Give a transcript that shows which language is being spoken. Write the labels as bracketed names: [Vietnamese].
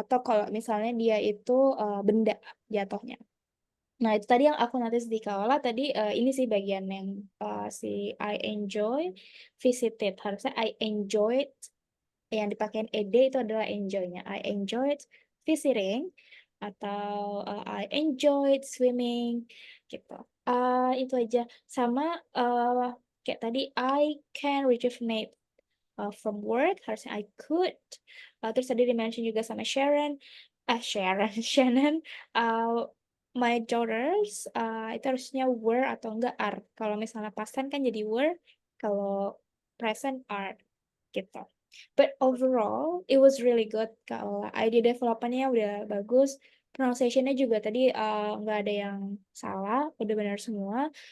[Indonesian] Atau kalau misalnya dia itu benda jatuhnya. Nah, itu tadi yang aku notice di Kaola tadi ini sih bagian yang si [English] I enjoy visited. [Indonesian] Harusnya [English] I enjoyed [Indonesian] yang dipakein ed itu adalah enjoy-nya. [English] I enjoyed visiting atau I enjoyed swimming gitu. [Indonesian] Itu aja. Sama kayak tadi [English] I can rejuvenate from work harusnya I could. [Indonesian] Terus tadi di-mention juga sama Sharon, Sharon, Shannon, uh, [English] my daughters [Indonesian] itu harusnya were atau enggak are. Kalau misalnya past tense kan jadi were, kalau present are gitu. [English] But overall, it was really good. [Indonesian] Kalau idea development-nya udah bagus, pronunciation-nya juga tadi nggak ada yang salah, udah benar semua.